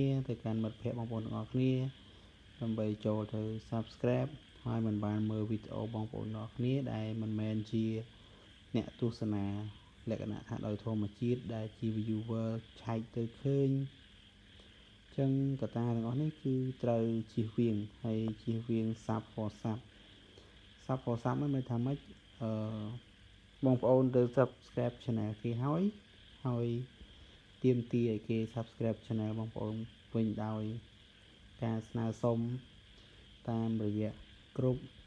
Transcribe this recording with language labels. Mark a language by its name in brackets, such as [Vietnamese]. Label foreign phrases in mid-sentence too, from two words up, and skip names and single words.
[Khmer] ទៅកាន់មិត្តភ័ក្តិបងប្អូនទាំងអស់គ្នាដើម្បីចូលទៅ subscribe ហើយមិនបានមើលវីដេអូបងប្អូនទាំងអស់គ្នា ដែលមិនមែនជាអ្នកទស្សនាលក្ខណៈថាដោយធម្មជាតិដែលជា viewer ឆែកទៅឃើញអញ្ចឹងកត្តាទាំងអស់នេះគឺត្រូវជៀសវាងហើយជៀសវាង [English] sub for sub [Khmer] ហ្នឹងមានថាម៉េចបងប្អូនទៅ [English] subscribe channel [Khmer] គេហើយទាមទារឲ្យគេ [English] subscribe channel [Khmer] បងប្អូនវិញដោយការស្នើសុំតាមរយៈ group